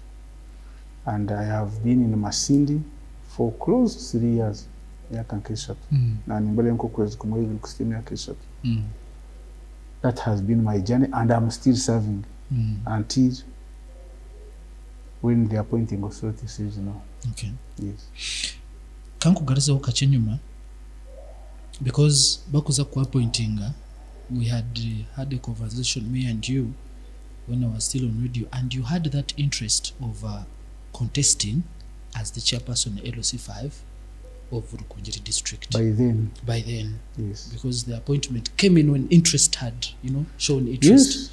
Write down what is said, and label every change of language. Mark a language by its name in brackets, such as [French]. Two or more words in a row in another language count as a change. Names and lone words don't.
[English] And I have been in Masindi for close to 3 years. That has been my journey, and I'm still serving until when the appointing authority says no. Okay. Yes. [Nyankole] Kankugariza ukachenyuma, [English] because [Nyankole] bakuza ku [English] appointing, we had had a conversation, me and you, when I was still on radio, and you had that interest of contesting as the chairperson of LOC5 of Rukungiri district by then. by then, Yes. because the appointment came in when interest had, shown interest.